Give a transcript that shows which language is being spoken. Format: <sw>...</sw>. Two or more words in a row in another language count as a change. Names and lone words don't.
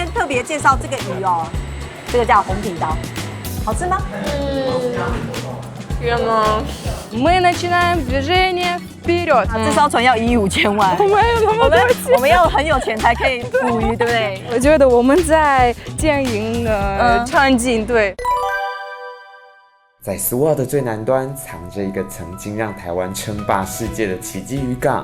<zh>别介绍这个鱼哦，这个叫红皮刀，好吃吗？</zh> <ru>Мы начинаем движение вперед.</ru> <zh>这艘船要1亿5千万，我们要很有钱才可以捕鱼，对不对？我觉得我们在经营场景，对。在苏澳的最南端，藏着一个曾经让台湾称霸世界的奇迹渔港。</zh>